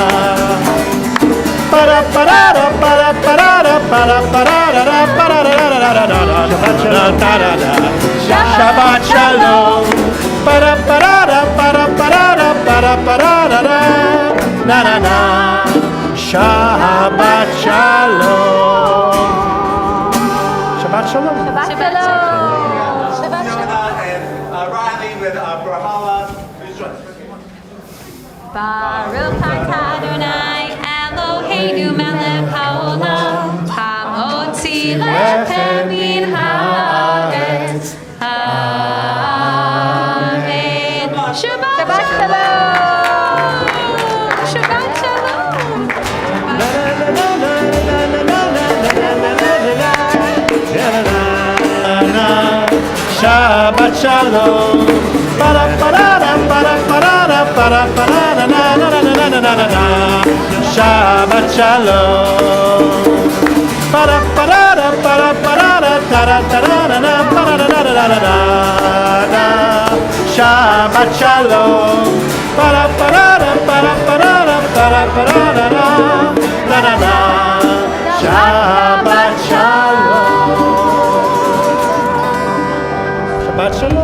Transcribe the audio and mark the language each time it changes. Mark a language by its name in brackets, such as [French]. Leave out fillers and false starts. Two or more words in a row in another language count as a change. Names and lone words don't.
[Hebrew] Para para para para para para שבת שלום para para para para para para na na na שבת שלום שבת שלום שבת שלום. שבת שלום. [English] Fiona and Riley with Brahala. Please join us. [Hebrew] ברוך אתה אדוני אלוהינו מלך העולם המוציא לחם מן הארץ. אמן. שבת שלום. שבת שלום. שבת שלום para para para para para para na na na na na na na שבת שלום para para para para para para na para na na na na שבת שלום para para para para para para na na na na שבת שלום שבת שלום.